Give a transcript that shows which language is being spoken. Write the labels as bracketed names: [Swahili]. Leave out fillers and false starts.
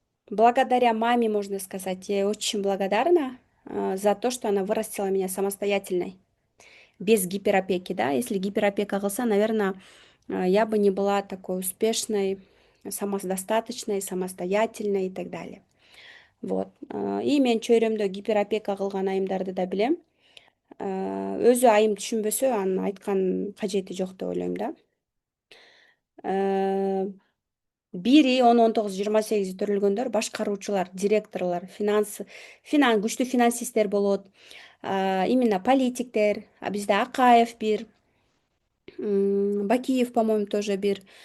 [Russian] Благодаря маме, можно сказать, я очень благодарна за то, что она вырастила меня самостоятельной, без гиперопеки, да. Если гиперопека [Kyrgyz] кылса, [Russian] наверное, я бы не была такой успешной, самодостаточной, самостоятельной и так далее. Вот. [Kyrgyz] И мен чөйрөмдө гиперопека кылган айымдарды да билем. Өзү айым түшүнбөсө, анын айткан кажети жок деп ойлойм да. 1, 10, 19, 28 төрөлгөндөр башкаруучулар, директорлор, күчтүү финансисттер болот. Именно политиктер, бизде Акаев бир, Бакиев, [Russian] по-моему, тоже [Kyrgyz] бир.